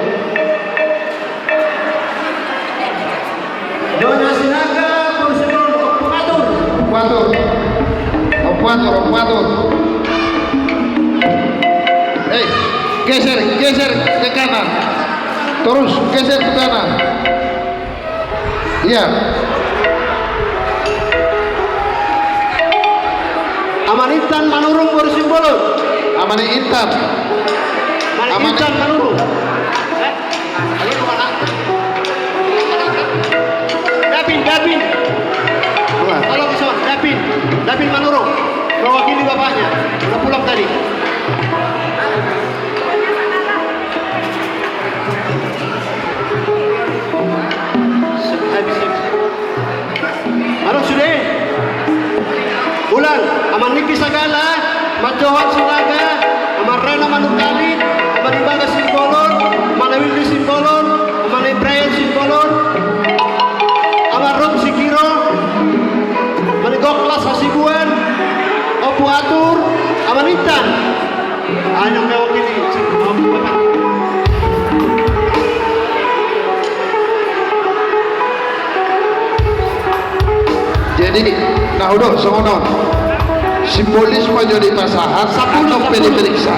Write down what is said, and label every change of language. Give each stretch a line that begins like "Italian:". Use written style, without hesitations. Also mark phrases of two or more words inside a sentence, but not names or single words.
Indonesian: Nyonya Sinaga Boru Simbolon Pengatur. Okuator. Geser ke kanan. Terus geser ke kanan. Iya. Amanitan Manurung Boru Simbolon. Amani Intan. Amanitan Manurung. Davin. Tolong Son, Davin Manurung. Mewakili bapaknya. Udah pulang tadi. Harus sudah. Ulang. Aman Niki Sagala, Majohan Sinaga, Aman Rena Manukali, Aman Ibaga Simbolon, Aman Willy Simbolon, Aman Brian Simbolon, Aman Rom Sikiro, Aman Goklas Hasibuan, Opu Atur, Aman Intan. Hanya mewakili. Jadi, nah udah, songonon. Simbolis jadi pasahan, atau diperiksa.